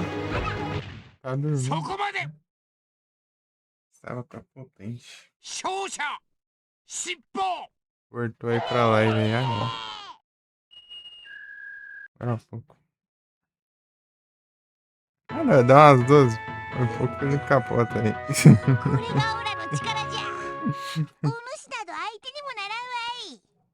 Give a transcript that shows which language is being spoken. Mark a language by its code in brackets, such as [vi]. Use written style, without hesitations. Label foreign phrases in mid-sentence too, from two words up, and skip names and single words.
[pt] Tá dormindo. Estava prepotente. [ja] 勝者尻尾 [pt] Voltou aí pra lá e vem agora. Agora um pouco. Ah, não, dá umas duas. Um pouco ele capota aí. [ja] これがオラの力じゃお主など相手にもならんわい